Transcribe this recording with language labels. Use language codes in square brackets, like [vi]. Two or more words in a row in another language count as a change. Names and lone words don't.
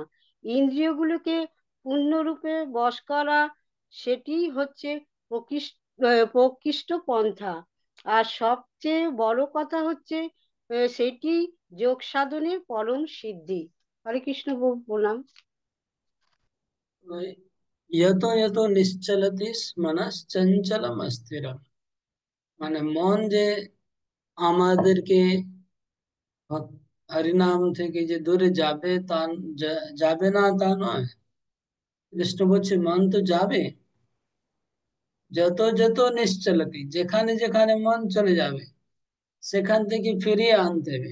[bn] ইন্দ্রিয়গুলোকে পূর্ণরূপে বশ করা, সেটি হচ্ছে প্রকৃষ্ট পন্থা। আর সবচেয়ে বড় কথা হচ্ছে সেটি যোগ সাধনের পরম সিদ্ধি। হরে কৃষ্ণ প্রণাম। [sa] यतो यतो निश्चलति मनश्चंचलम अस्थिरम, [bn] মানে মন যে আমাদেরকে হরিনাম থেকে যে দূরে যাবে তা যাবে না তা নয়। কৃষ্ণ বলছে মন তো যাবে, [sa] যত যত নিশ্চলতি, [bn] যেখানে যেখানে মন চলে যাবে সেখান থেকে ফিরিয়ে আনতে হবে।